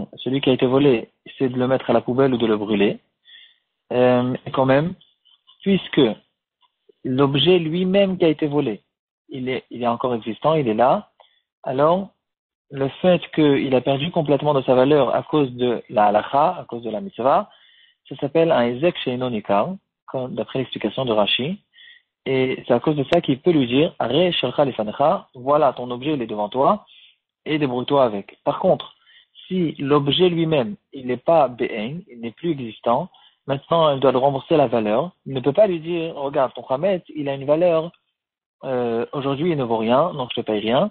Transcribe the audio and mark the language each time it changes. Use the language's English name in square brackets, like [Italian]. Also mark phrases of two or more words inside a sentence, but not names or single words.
[French] celui qui a été volé, c'est de le mettre à la poubelle ou de le brûler, et quand même, puisque l'objet lui-même qui a été volé, il est encore existant, il est là, alors le fait qu'il a perdu complètement de sa valeur à cause de la halakha, à cause de la mitzvah, ça s'appelle un [Hebrew] היזק שאינו ניכר, [French] d'après l'explication de Rashi. Et c'est à cause de ça qu'il peut lui dire, [Hebrew] הרי שלך לפניך, [French] voilà ton objet il est devant toi, et débrouille-toi avec. Par contre, si l'objet lui-même, il n'est pas be'en, il n'est plus existant, maintenant il doit le rembourser la valeur, il ne peut pas lui dire, regarde, ton chametz, il a une valeur, aujourd'hui il ne vaut rien, donc je ne te paye rien.